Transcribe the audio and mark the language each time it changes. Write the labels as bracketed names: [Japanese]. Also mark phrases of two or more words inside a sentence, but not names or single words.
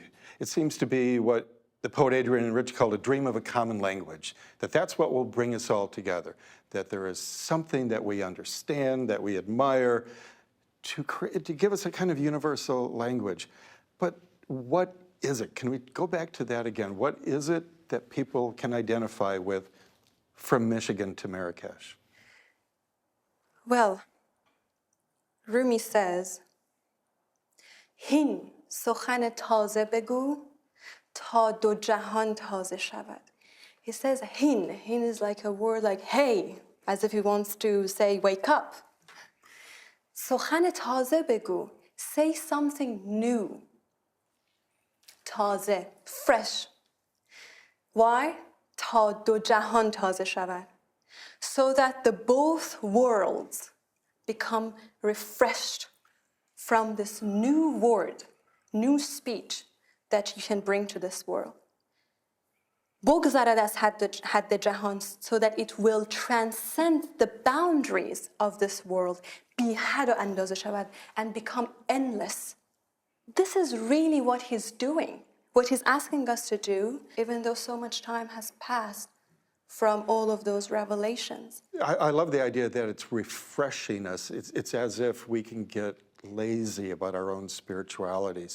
[English] It seems to be what the poet Adrian Rich called a dream of a common language, that's what will bring us all together, that there is something that we understand, that we admire, to give us a kind of universal language. But what is it? Can we go back to that again? What is it that people can identify with from Michigan to Marrakesh? Well, Rumi says, [Persian] Hin سخن تازه بگو تا دو جهان تازه شود. [English] He says hin. Hin is like a word like hey, as if he wants to say wake up. [Persian] سخن تازه بگو. [English] Say something new. تازه, fresh. Why? [Persian] تا دو جهان تازه شود. [English] So that the both worlds become refreshed from this new word, new speech that you can bring to this world. [Persian] بگذرد از حد جهان, [English] so that it will transcend the boundaries of this world, [Persian] بی حد و اندازه شود, [English] and become endless. This is really what he's doing, what he's asking us to do, even though so much time has passed from all of those revelations. I love the idea that it's refreshing us. It's as if we can get lazy about our own spirituality.